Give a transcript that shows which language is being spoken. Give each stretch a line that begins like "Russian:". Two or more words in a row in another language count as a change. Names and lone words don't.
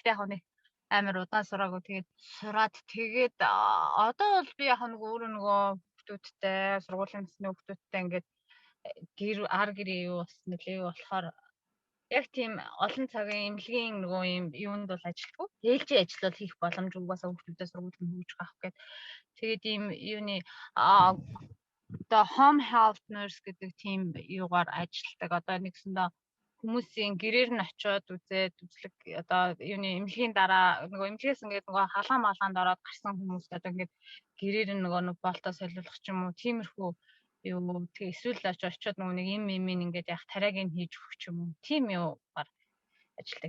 Mongolian: Гэхдээ яг нэг амар удаан сураагүй тэгээд сураад тэгээд одоо бол би яг нэг өөрөө нөгөө хүүхдүүдтэй сургуулийн насны хүүхдүүдтэй ингээд гэр гэрээ юу бас нөлөө болохоор яг тийм олон цагийн эмнэлгийн нөгөө юм юунд бол ажилтгүй. Ээлжийн ажил бол хийх боломж угаасаа хүүхдүүдэд сургуулийн хөгж авах гээд тэгээд ийм юуны одоо
English: home health nurse
Mongolian: гэдэг тийм юугаар ажилтдаг. Одоо нэгсэндээ хүмүүсийн гэрээр нь очиод үзээд үзлэг одоо юуны эмнэлгийн дараа нөгөө эмнэлгээс ингээд нөгөө халаан малгаанд ороод гарсан хүмүүс одоо ингээд гэрээр нь нөгөө болтоо солиулах ч юм уу тиймэрхүү юу тэгээ эсвэл очиод нөгөө нэг юм ингээд яг тариаг нь хийж өгөх ч юм уу тийм юугаар ажилтдаг.